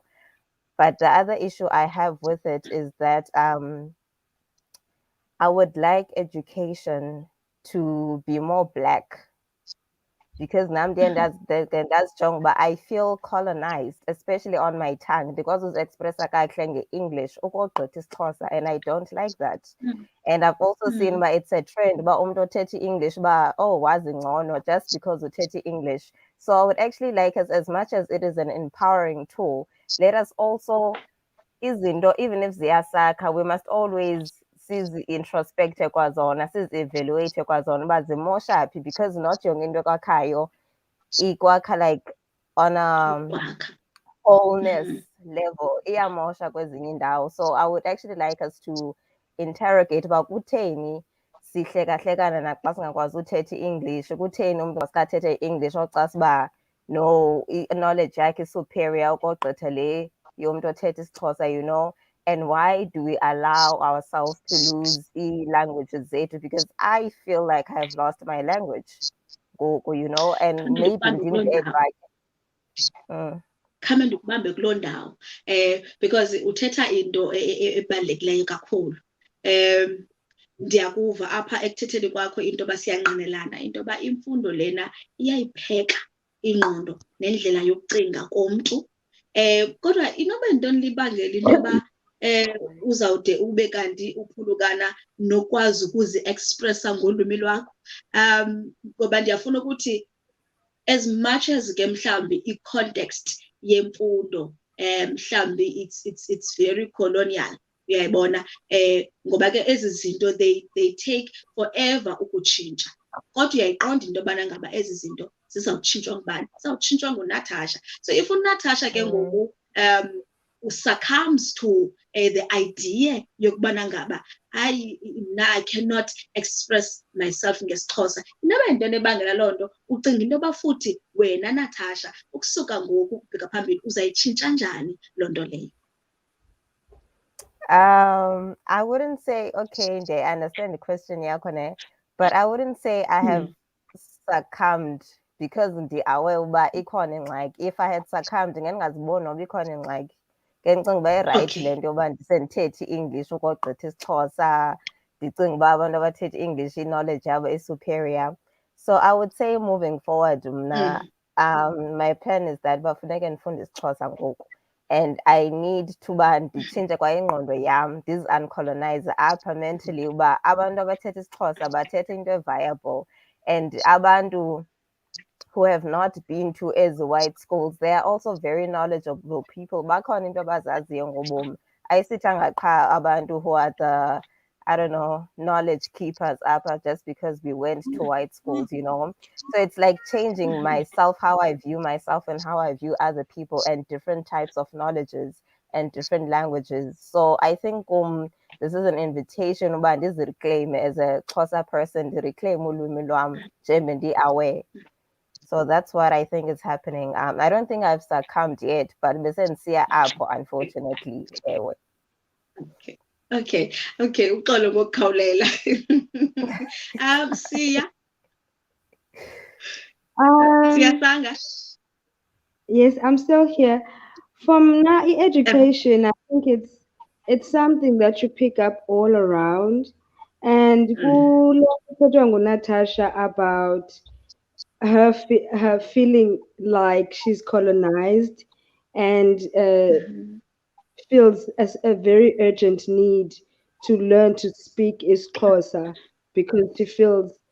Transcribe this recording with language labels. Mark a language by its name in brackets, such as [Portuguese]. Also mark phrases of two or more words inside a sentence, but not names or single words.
[English] But the other issue I have with it is that I would like education to be more black, because that's strong, but I feel colonized, especially on my tongue, because it's expressed like English, and I don't like that. And I've also seen but it's a trend, but English, but oh, no, just because we English. So I would actually like us, as much as it is an empowering tool, let us also izinto, even if ziyasakha, we must always [Xhosa] sizi-introspecte kwazona, sizi-evaluate kwazona uba zimosha phi, [English] because not [Xhosa] yonke into ekwakhayo ikwakha [English] like on a wholeness level, [Xhosa] iyamosha kwezinye indawo. [English] So I would actually like us to interrogate [Xhosa] uba kutheni sihlekahlekana naxa singakwazi uthetha i-English, kutheni umntu masikathethe i-English ocasa uba no, knowledge yakhe superior ukogqitha le yomntu othetha isiXhosa, [English] you know. And why do we allow ourselves to lose languages zethu? Because I feel like I've lost my language, you know, and maybe ndindead right. [Xhosa] Khame ndikubambe kuloo ndawo because uthetha into ebalulekileyo kakhulu. Ndiyakuva apha ekuthetheni kwakho into yoba siyanqinelana, into yoba imfundo lena iyayipheka ingqondo nendlela yokucinga komntu. Kodwa inoba yintoni libangela into yoba uzawude ube kanti uphulukana nokwazi ukuzi-expressa ngolwimi lwakho? Ngoba ndiyafuna ukuthi [English] as much as [Xhosa] ke mhlawumbi i-context yemfundo mhlawumbi [English] it's very colonial, [Xhosa] uyayibona, ngoba ke ezi zinto [English] they take forever [Xhosa] ukutshintsha. Kodwa uyayiqonda into yobana ngaba ezi zinto zizawutshintshwa ngubani? Zizawutshintshwa nguNatasha. [English] So if [Xhosa] uNatasha ke ngoku [English] succumbs to the idea [Xhosa] yokubana ngaba [English] I cannot express myself [Xhosa] ngesiXhosa, inoba yintoni ebangela loo nto? Ucinga into yoba futhi wena Natasha ukusuka ngoku ukubheka phambili uzayitshintsha njani loo nto leyo? [English] I wouldn't say, okay, I understand the question, yakone, but I wouldn't say I have succumbed because aware [Xhosa] uba ikhona ingxaki. [English] If I had succumbed, [Xhosa] ngendingaziboni noba ikhona ingxaki. Ngencinga uba right le nto yoba ndisendithethe i-English ukogqitha isiXhosa, ndicinga uba abantu abathetha i-English i-knowledge yabo [English] is superior. So I would say moving forward, my plan is that [Xhosa] bafuneke ndifunde isiXhosa ngoku. [English] And I need to [Xhosa] nditshintshe kwa ingqondo yam, ndizi-uncolonize apha mentally uba abantu abathetha isiXhosa bathetha into viable. [English] And abantu who have not been to as white schools, they are also very knowledgeable people. [Xhosa] Bakhona into abazaziyo ngobomi. Ayisithanga qha abantu [English] who are the, I don't know, knowledge keepers upper just because we went to white schools, you know. So it's like changing myself, how I view myself and how I view other people, and different types of knowledges and different languages. So I think this is an invitation [Xhosa] uba ndizireclaim [English] as a Xhosa person, [Xhosa] ndireclaim ulwimi lwam njengoba ndi-aware. [English] So that's what I think is happening. I don't think I've succumbed yet, but [Xhosa] besendisiya apho, [English] unfortunately. [Xhosa] Okay. Uxolo ngokukhawulela. Siyasanga. [English] Yes, I'm still here. From now, education, I think it's something that you pick up all around. And who Natasha about her feeling like she's colonized and feels as a very urgent need to learn to speak isiXhosa because she feels